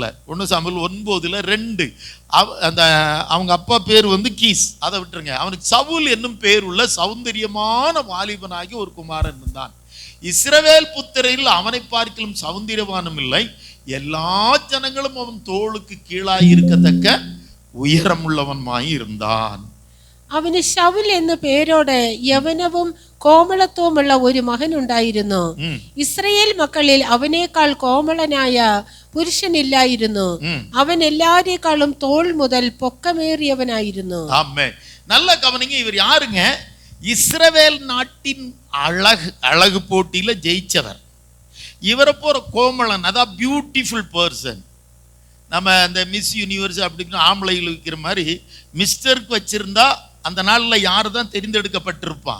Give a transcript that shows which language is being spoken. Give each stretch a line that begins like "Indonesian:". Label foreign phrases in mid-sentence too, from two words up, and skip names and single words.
Tamil: 1 சாமுவேல் 9:2 அந்த அவங்க அப்பா பேர் வந்து கீஸ், அதை விட்டுருங்க. அவனுக்கு சவுல் என்னும் பேர் உள்ள சௌந்தரியமான வாலிபனாகி ஒரு குமாரன் இருந்தான். இஸ்ரவேல் புத்திரையில் அவனை பார்க்கலும் சௌந்தரியவானும் இல்லை, எல்லா ஜனங்களும் அவன் தோளுக்கு கீழாய் இருக்கத்தக்க உயரம் உள்ளவன்மாய் இருந்தான்.
Malayalam: അവന് ശൗൽ എന്ന പേരോട് യവനവും കോമളത്വമുള്ള ഒരു മകൻ ഉണ്ടായിരുന്നു. ഇസ്രയേൽ മക്കളിൽ അവനേക്കാൾ കോമളനായ പുരുഷനില്ലായിരുന്നു. അവൻ എല്ലാരേക്കാളും തോൾ മുതൽ പൊക്കമേറിയവനായിരുന്നു. ആമേൻ.
Tamil: நல்ல கவனிங்க, இவர் யாருங்க? இஸ்ரவேல் நாட்டின் அழகு போட்டியில ஜெயிச்சவர். இவரை போற கோமளன், அதான் பியூட்டிஃபுல் பர்சன். நம்ம இந்த மிஸ் யூனிவர்ஸ் அப்படின்னு ஆம்பளைகள் வைக்கிற மாதிரி மிஸ்டருக்கு வச்சிருந்தா அந்த நாளில் யார் தான் தெரிந்தெடுக்கப்பட்டிருப்பான்?